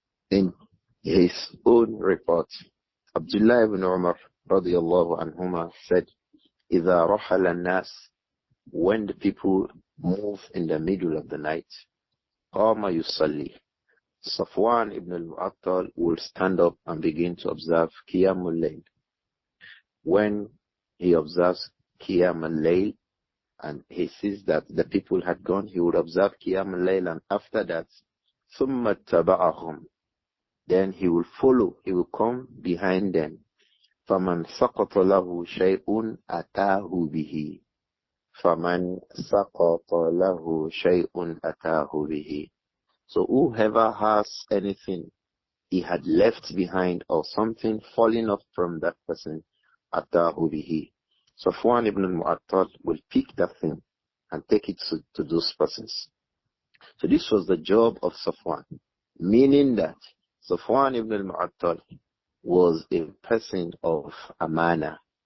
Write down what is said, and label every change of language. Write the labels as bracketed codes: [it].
[en] In his own report, Abdullah ibn Umar radiyallahu anhuma said, [ar] إِذَا رَحَلَ النَّاسِ, [en] when the people move in the middle of the night, [ar] قَامَ يُصَلِّي, [en] Safwan ibn al-Mu'attal will stand up and begin to observe Qiyamul Layl. When he observes Qiyamul Layl and he sees that the people had gone, he would observe Qiyamul Layl, and after that, [ar] ثُمَّ اتَّبَعَهُمْ, [en] then he will follow, he will come behind them. [ar] فَمَنْ سَقَطَ لَهُ شَيْءٌ أَتَاهُ بِهِ, فَمَنْ سَقَطَ لَهُ شَيْءٌ أَتَاهُ بِهِ. [en] So whoever has anything he had left behind or something falling off from that person, [ar] أَتَاهُ بِهِ. [en] Safwan ibn al-Mu'attal will pick that thing and take it to those persons. So this was the job of Safwan, meaning that Safwan ibn al-Mu'attal was a person of amana.